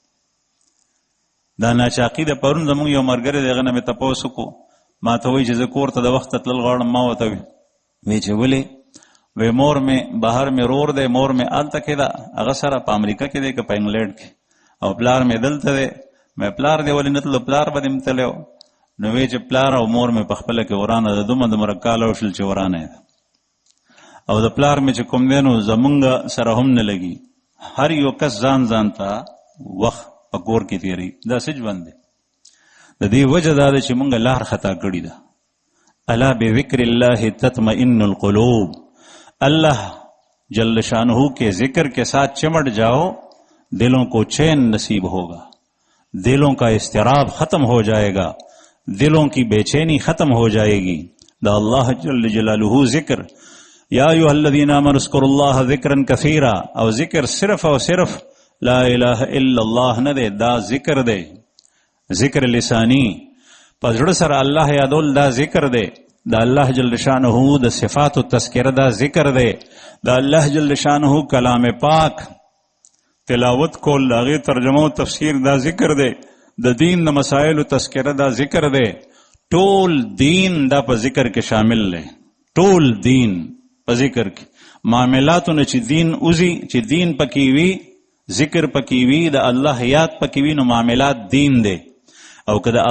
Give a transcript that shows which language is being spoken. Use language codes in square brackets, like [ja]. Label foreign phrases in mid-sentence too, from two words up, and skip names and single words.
[ps] دا ناچاقي د پرون زموږ یو ملګری دی هغه نه مې تپوس وکړو ما ته وایي چې زه کور ته د وخته تلل غواړم ما ورته وی چې ولې وی مور مې بهر مې رور دی مور مې هلته کې ده هغه سره په امریکا کې دی که په انګلینډ کې او پلار مې دلته دی مې پلار دی ولې نه تلو پلار به دې م تلی و نو وی چې پلار او مور مې په خپله کې ورانه ده دومره کاله وشول چې ورانه ده او د پلار مې چې کوم دی نو زمونږ سره هم نه لګي هر یو کس ځان ته وخت په کور کې تیری دا څه ژوند دی د دې وجه دا ده چې مونږ لار خطا کړې ده [ar] الا بذکر الله تطمئن القلوب [ur] اللہ جل شانہ کے ذکر کے ساتھ چمٹ جاؤ دلوں کو چین نصیب ہوگا دلوں کا اضطراب ختم ہو جائے گا دلوں کی بے چینی ختم ہو جائے گی [ps] دا اللہ جل جلالہ ذکر [ar] یا ایھا الذین آمنوا اذکروا اللہ ذکرا کثیرا [ps] او ذکر [ur] صرف اور صرف [ar] لا الہ الا اللہ [ps] نہ دے دا ذکر دے ذکر لسانی پزړه سره الله یادول دا ذکر دی دا الله جل شانہ د صفات و تذکرہ دا ذکر دی دا الله جل شانہ کلام پاک تلاوت کول داغه ترجمه او تفسیر دا ذکر دی د دین د مسائل و تذکرہ دا ذکر دی ټول دین دا په ذکر کې شامل دی ټول دین په ذکر کې معاملاتو نه چې دین اوزي چې دین پکې وي ذکر پکې وي د الله یاد پکې وي نو معاملات دین دی او که د